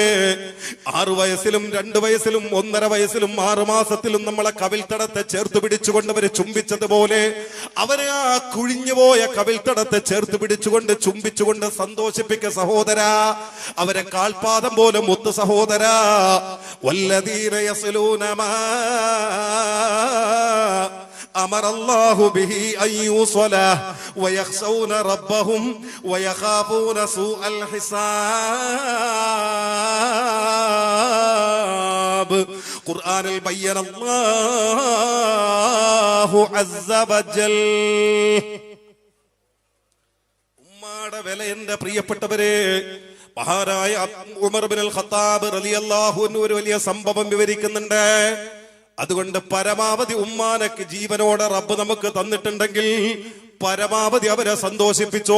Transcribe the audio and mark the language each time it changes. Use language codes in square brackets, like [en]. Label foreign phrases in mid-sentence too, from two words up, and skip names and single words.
[ml] 6 വയസ്സിലും 2 വയസ്സിലും 1.5 വയസ്സിലും 6 മാസത്തിലും നമ്മളെ കവിൽത്തടത്തെ ചേർത്ത് പിടിച്ചുകൊണ്ട് അവര് ചുംബിച്ചതുപോലെ അവരെ ആ കുഴിഞ്ഞുപോയ കവിൽത്തടത്തെ ചേർത്ത് പിടിച്ചുകൊണ്ട് ചുംബിച്ചുകൊണ്ട് സന്തോഷിപ്പിക്ക സഹോദര. അവരെ കാൽപാദം പോലെ മുത്ത് സഹോദര. [ar] والذين يصلون ما أمر الله به أن يوصل ويخشون ربهم ويخافون سوء الحساب. قرآن بين الله عز وجل. [ml] ഉമ്മയുടെ വില എന്റെ പ്രിയപ്പെട്ടവരെ. മഹാനായ ഉമർ ഇബ്നുൽ ഖത്താബ് [ar] رضي الله عنه [ml] ഒരു വലിയ സംഭവം വിവരിക്കുന്നുണ്ട്. അതുകൊണ്ട് പരമാവധി ഉമ്മാനക്ക് ജീവനോടെ റബ്ബ് നമുക്ക് തന്നിട്ടുണ്ടെങ്കിൽ പരമാവധി അവരെ സന്തോഷിപ്പിച്ചോ.